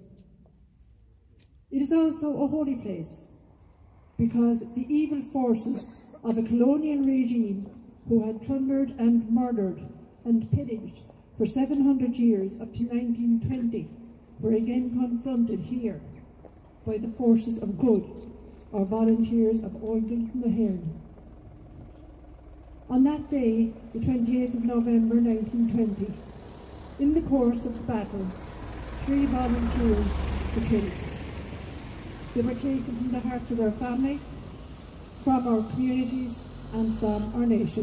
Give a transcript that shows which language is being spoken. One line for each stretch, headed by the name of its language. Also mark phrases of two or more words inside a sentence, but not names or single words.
English: It is also a holy place because the evil forces of a colonial regime who had plundered and murdered and pillaged for 700 years up to 1920 were again confronted here by the forces of good, our volunteers of Óglaigh na hÉireann. On that day, the 28th of November 1920, in the course of the battle, 3 volunteers were killed. They were taken from the hearts of their family, from our communities and from our nation.